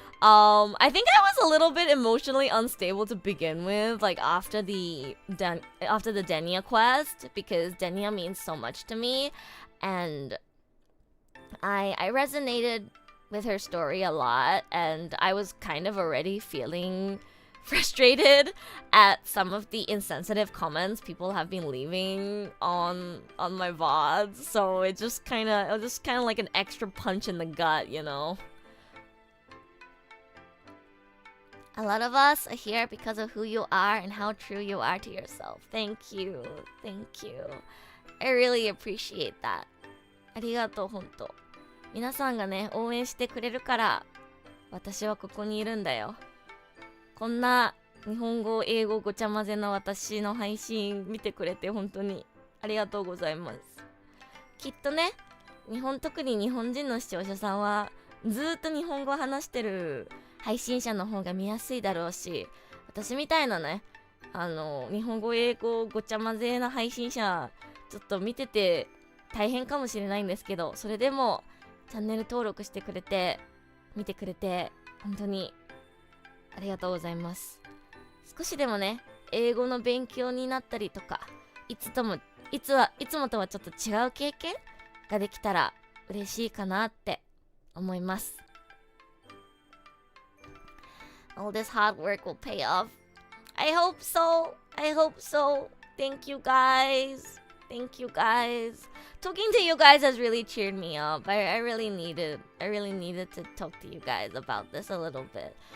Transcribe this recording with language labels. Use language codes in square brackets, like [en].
[en] I think I was a little bit emotionally unstable to begin with, like after the Denia quest, because Denia means so much to me, and I resonated with her story a lot, and I was kind of already feeling frustrated at some of the insensitive comments people have been leaving on my VODs, so it was just kind of like an extra punch in the gut, you know. A lot of us are here because of who you are and how true you are to yourself. Thank you. Thank you. I really appreciate that. [ja] ありがとう、ほんと。皆さんがね、応援してくれるから、私はここにいるんだよ。こんな日本語、英語ごちゃ混ぜの私の配信見てくれて本当にありがとうございます。きっとね、特に日本人の視聴者さんはずーっと日本語を話してる配信者の方が見やすいだろうし、私みたいなね、日本語、英語ごちゃ混ぜな配信者ちょっと見てて大変かもしれないんですけど、それでもチャンネル登録してくれて見てくれて本当にありがとうございます。少しでもね、英語の勉強になったりとか、いつもとはちょっと違う経験ができたら嬉しいかなって思います。 [en] All this hard work will pay off. I hope so. I hope so. Thank you guys. Thank you guys. Talking to you guys has really cheered me up. I really needed to talk to you guys about this a little bit.